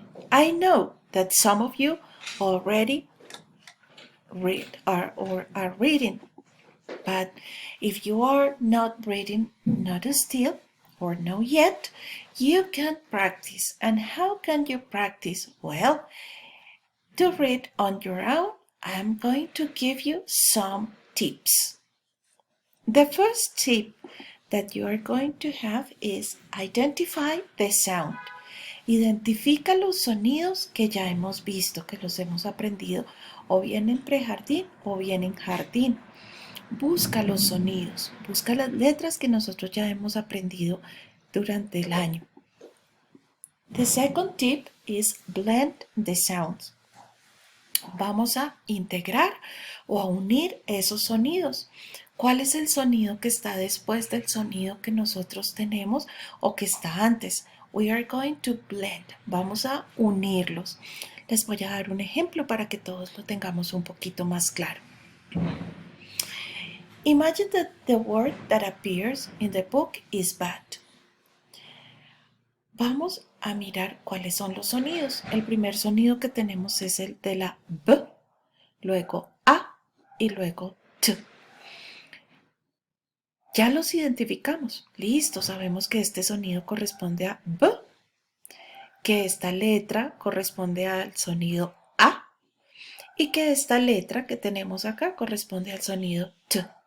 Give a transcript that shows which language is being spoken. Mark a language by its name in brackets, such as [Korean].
[English] I know that some of you already are reading, but if you are not reading, not still or no yet, you can practice. And how can you practice? Well, to read on your own, I'm going to give you some tips. The first tip that you are going to have is identify the sound. [Spanish] Identifica los sonidos que ya hemos visto, que los hemos aprendido o bien en prejardín o bien en jardín. Busca los sonidos, busca las letras que nosotros ya hemos aprendido durante el año. [English] The second tip is blend the sounds. [Spanish] Vamos a integrar o a unir esos sonidos. ¿Cuál es el sonido que está después del sonido que nosotros tenemos o que está antes? [English] We are going to blend. [Spanish] Vamos a unirlos. Les voy a dar un ejemplo para que todos lo tengamos un poquito más claro. [English] Imagine that the word that appears in the book is bat. [Spanish] Vamos a mirar cuáles son los sonidos. El primer sonido que tenemos es el de la B, luego A y luego T. Ya los identificamos. Listo, sabemos que este sonido corresponde a B, que esta letra corresponde al sonido A y que esta letra que tenemos acá corresponde al sonido T.